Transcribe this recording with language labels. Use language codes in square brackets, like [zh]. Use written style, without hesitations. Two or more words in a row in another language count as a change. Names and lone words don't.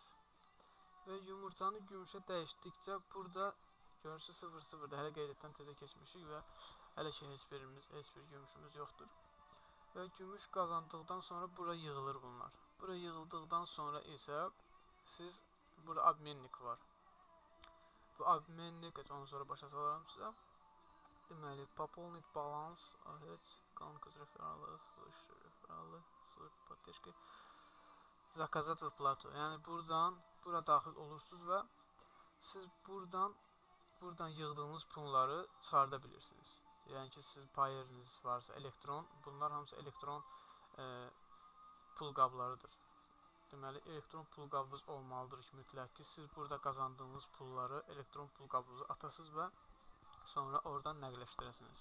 [az] Və yumurtanı gümüşə dəyişdikcə burada görürsünüz 0-0-da hələ qeydətdən tezə keçmişik və hələ ki heç bir gümüşümüz yoxdur. Və gümüş qazandıqdan sonra bura yığılır bunlar. Bura yığıldıqdan sonra isə siz burada abmennik var. Bu abmennik, onu sonra başa salaram sizə. Deməli, [ru] пополнить balans, конкурс referanlı, поддержки, заказать выплату. [az] Yəni bura daxil olursunuz və siz buradan yığdığınız pulları çıxarda bilirsiniz. Yəni ki, siz payeriniz varsa elektron, bunlar hamısı elektron pul qablarıdır. Deməli, elektron pul qabınız olmalıdır ki, mütləq ki, siz burada qazandığınız pulları elektron pul qabınıza atasınız və sonra oradan nəqləşdirəsiniz.